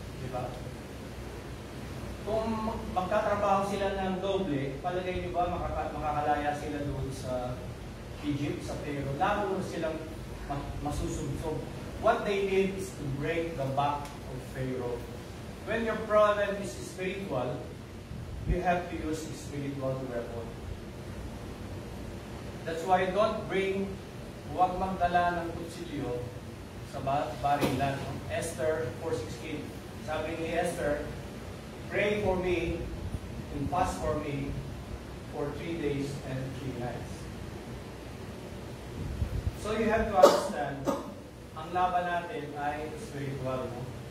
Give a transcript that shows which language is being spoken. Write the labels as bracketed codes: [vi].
[tl] Diba? Kung magtatrabaho sila ng doble, palagay niyo ba makakalaya sila doon sa Egypt, sa Pharaoh? Lalo silang masusubsob. [en] What they need is to break the back of Pharaoh. When your problem is spiritual, you have to use spiritual weapon. That's why [tl] huwag magdala ng kutsilyo sa barilan. [en] Esther 4:16. [tl] Sabi ni Esther, [en] pray for me and fast for me for 3 days and 3 nights. So you have to understand, [tl] ang laban natin ay spiritual. No?